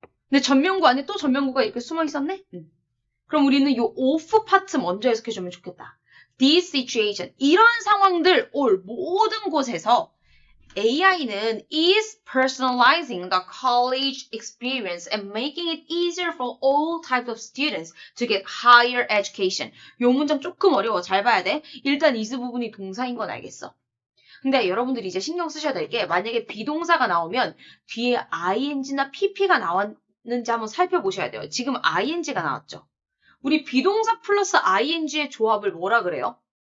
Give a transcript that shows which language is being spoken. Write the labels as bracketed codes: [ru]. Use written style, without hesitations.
[ko] 근데 전명구 안에 또 전명구가 이렇게 숨어 있었네? 그럼 우리는 요 of 파트 먼저 해석해주면 좋겠다. [en] This situation. [ko] 이런 상황들, [en] all, [ko] 모든 곳에서 [en] AI는 is personalizing the college experience and making it easier for all types of students to get higher education. [ko] 요 문장 조금 어려워. 잘 봐야 돼. 일단 is 부분이 동사인 건 알겠어. 근데 여러분들이 이제 신경 쓰셔야 될 게 만약에 비동사가 나오면 뒤에 ing나 pp가 나왔는지 한번 살펴보셔야 돼요. 지금 ing가 나왔죠. 우리 비동사 플러스 ing의 조합을 뭐라 그래요?